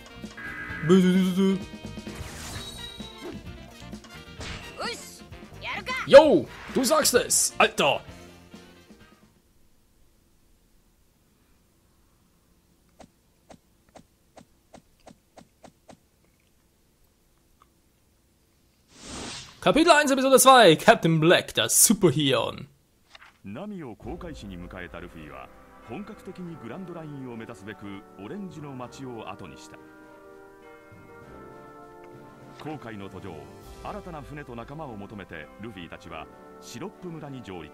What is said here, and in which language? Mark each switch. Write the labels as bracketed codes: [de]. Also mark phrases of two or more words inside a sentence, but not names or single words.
[de] Yo, du sagst es, Alter. Kapitel 1, Episode 2, Captain Black, das Superhirn. [ja] ナミを航海士に迎えたルフィは本格的にグランドラインを目指すべくオレンジの街を後にした。航海の途上、新たな船と仲間を求めてルフィたちはシロップ村に上陸。